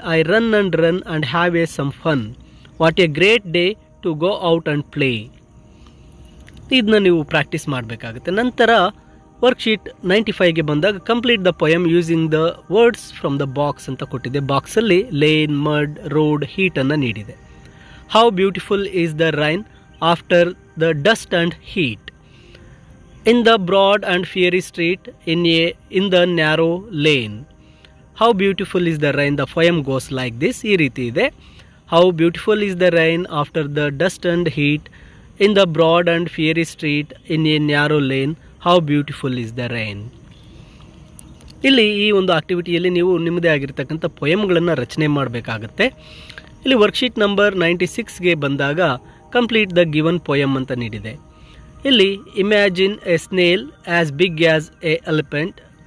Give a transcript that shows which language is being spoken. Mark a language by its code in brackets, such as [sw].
[en] I run and have some fun. What a great day to go out and play. [kn] ಇದನ್ನ ನೀವು practice ಮಾಡಬೇಕಾಗುತ್ತೆ. ನಂತರ worksheet 95ಗೆ ಬಂದಾಗ [en] complete the poem using the words from the box [kn] ಅಂತ ಕೊಟ್ಟಿದೆ. ಬಾಕ್ಸಲ್ಲಿ lane, mud, road, ಹೀಟನ್ನು ನೀಡಿದೆ. [en] How beautiful is the rain after the dust and heat. In the broad and fiery street, in the narrow lane. How beautiful is the rain. The poem goes like this. [kn] ಈ ರೀತಿ ಇದೆ. [en] How beautiful is the rain after the dust and heat. In the broad and fiery street, in a narrow lane. How beautiful is the rain. [kn] ಇಲ್ಲಿ ಈ ಒಂದು ಆಕ್ಟಿವಿಟಿಯಲ್ಲಿ ನೀವು ನಿಮ್ಮದೇ ಆಗಿರ್ತಕ್ಕಂಥ ಪೊಯಮ್ಗಳನ್ನು ರಚನೆ ಮಾಡಬೇಕಾಗತ್ತೆ. ಇಲ್ಲಿ ವರ್ಕ್ಶೀಟ್ ನಂಬರ್ 96ಗೆ ಬಂದಾಗ [en] complete the given poem [kn] ಅಂತ ನೀಡಿದೆ. ಇಲ್ಲಿ [en] Imagine a snail as big as an elephant.